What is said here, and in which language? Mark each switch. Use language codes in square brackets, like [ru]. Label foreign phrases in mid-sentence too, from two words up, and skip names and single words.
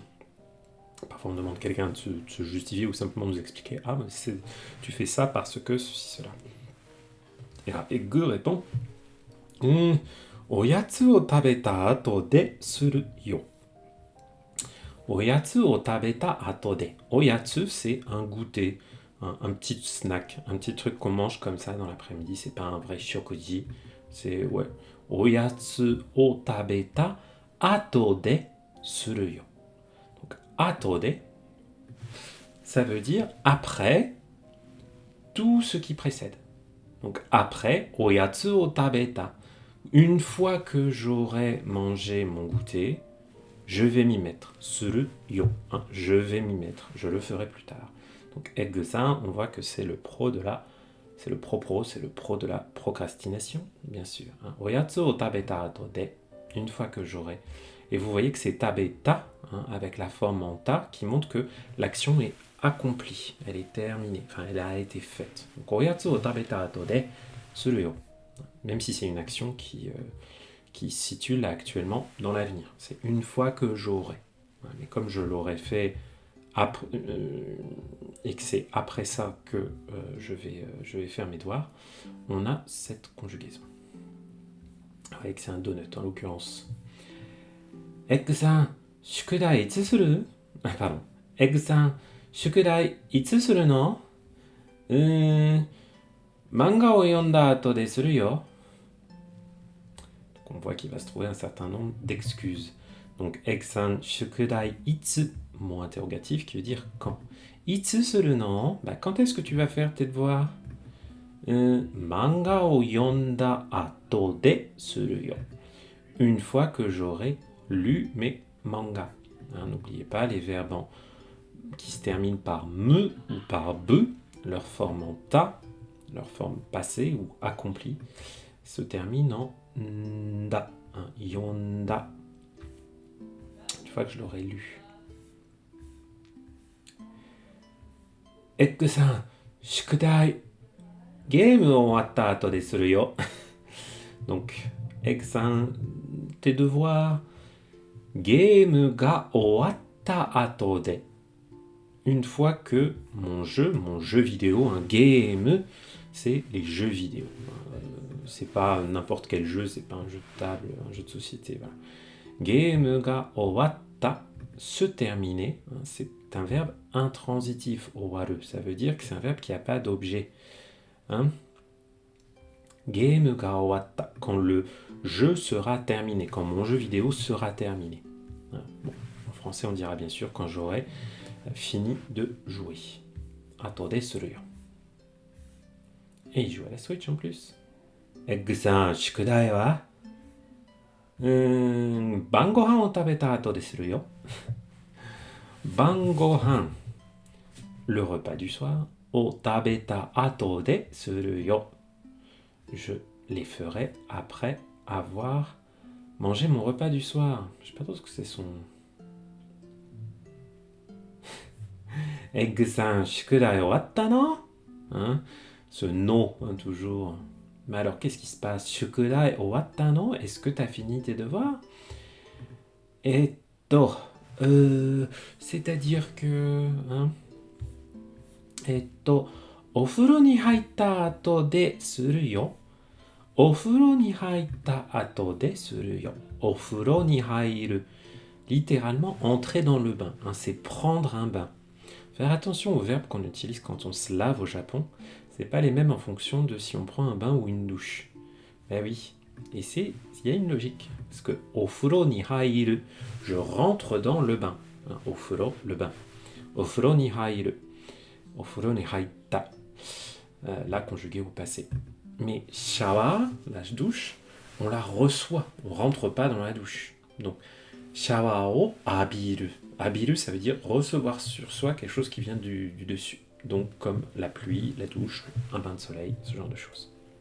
[fr] Parfois, on demande à quelqu'un de se justifier ou simplement nous expliquer. Ah, mais tu fais ça parce que ceci, cela. Et Gu répond [ja] おやつを食べた後でするよ. おやつを食べた後で. Oyatsu, [fr] c'est un goûter, un petit snack, un petit truc qu'on mange comme ça dans l'après-midi. C'est pas un vrai shokuji. C'est, ouais. [ja] おやつを食べた後でするよ. Atode, [fr] ça veut dire après tout ce qui précède. Donc après, [ja] おやつを食べた. [fr] Une fois que j'aurai mangé mon goûter, je vais m'y mettre. [ja] するよ. [fr] Hein, je vais m'y mettre. Je le ferai plus tard. Donc egg-san, on voit que c'est le pro de la procrastination, bien sûr. Hein. [ja] おやつを食べた後で. [fr] Une fois que j'aurai. Et vous voyez que c'est tabeta, hein, avec la forme en ta, qui montre que l'action est accomplie, elle est terminée, enfin elle a été faite. Donc, [ja] おやつを食べた後でするよ. [fr] Même si c'est une action qui se situe là actuellement dans l'avenir. C'est une fois que j'aurai. Mais comme je l'aurais fait et que c'est après ça que je vais faire mes devoirs, on a cette conjugaison. Vous voyez que c'est un donut en l'occurrence. [ja] エッグさん、宿題いつする? [fr] Pardon. [ja] エッグさん、宿題いつするの? 漫画を読んだ後でするよ. [fr] Donc on voit qu'il va se trouver un certain nombre d'excuses. Donc, [ja] エッグさん、宿題いつ, [fr] mot interrogatif qui veut dire quand. [ja] いつするの? [fr] Bah, quand est-ce que tu vas faire tes devoirs? [ja] 漫画を読んだ後でするよ. [fr] Une fois que j'aurai lu mes mangas. Hein, n'oubliez pas les verbes qui se terminent par me ou par be, leur forme en ta, leur forme passée ou accomplie, se termine en nda, hein, yonda. Une fois que je l'aurai lu. [ja] エッグさん、宿題, ゲームを割った後でするよ. [fr] Donc, Egg-san, tes devoirs, [ja] ゲームが終わった後で。 [fr] Une fois que mon jeu vidéo, un game, c'est les jeux vidéo. C'est pas n'importe quel jeu, c'est pas un jeu de table, un jeu de société. Voilà. [ja] ゲームが終わった, [fr] se terminer, c'est un verbe intransitif, owaru. Ça veut dire que c'est un verbe qui n'a pas d'objet. Hein? [ja] ゲームが終わった, [fr] quand le jeu sera terminé, quand mon jeu vidéo sera terminé. Bon, en français, on dira bien sûr quand j'aurai fini de jouer. [ja] 後でするよ. [fr] Et il joue à la Switch en plus. [ja] エッグさん、宿題は晩ご飯を食べた後でするよ. 晩ご飯, [fr] le repas du soir. [ja] を食べた後でするよ. [fr] Je les ferai après avoir mangé mon repas du soir. Je sais pas trop ce que c'est son... [ja] エッグさん、宿題終わったの? [fr] Hein? Ce no, hein, toujours. Mais alors, qu'est-ce qui se passe? [ja] 宿題終わったの? [fr] Est-ce que tu as fini tes devoirs? Etto, c'est-à-dire que... Hein? [ja] Etto, お風呂に入った後でするよ. お風呂に入った後でするよ. お風呂に入る. [fr] Littéralement, entrer dans le bain. Hein, c'est prendre un bain. Faire attention aux verbes qu'on utilise quand on se lave au Japon. C'est pas les mêmes en fonction de si on prend un bain ou une douche. Ben oui. Et il y a une logique. Parce que [ja] お風呂に入る, [fr] je rentre dans le bain. [ja] Hein, ofuro, [fr] le bain. [ja] お風呂に入る。お風呂に入った. [fr] Là, conjugué au passé. Mais shawa, la douche, on la reçoit. On rentre pas dans la douche. [ja] Donc, シャワーを浴びる. [fr] Abiru, ça veut dire recevoir sur soi quelque chose qui vient du dessus. Donc, comme la pluie, la douche, un bain de soleil, ce genre de choses.